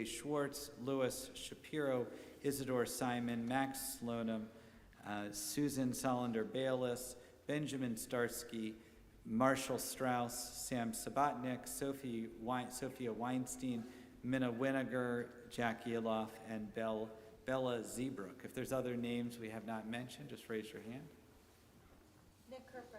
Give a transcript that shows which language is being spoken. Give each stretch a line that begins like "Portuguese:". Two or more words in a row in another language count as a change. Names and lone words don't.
English: Schwartz, Louis Shapiro, Isidore Simon, Max Slonim, Susan Solinder Bayless, Benjamin Starsky, Marshall Strauss, Sam Sabatnik, Sophia Weinstein, Minna Winiger, Jack Yeloff, and Bella Zebrook. If there's other names we have not mentioned, just raise your hand. Nick Kirkbride.